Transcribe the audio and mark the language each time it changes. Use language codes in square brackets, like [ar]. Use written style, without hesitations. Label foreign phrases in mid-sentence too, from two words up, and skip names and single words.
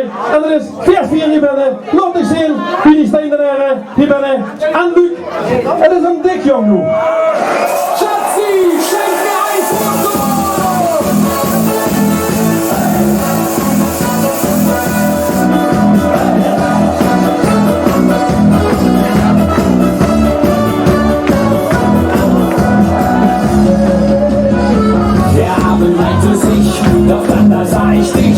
[nl] En dat is 4 hier binnen. Laat ik zien wie die steen er hier binnen. En Luc, het is een dik jong nu. [de] Schatzi, schenk mir ein Foto! Der Abend neigte sich, doch dann da sah ich dich.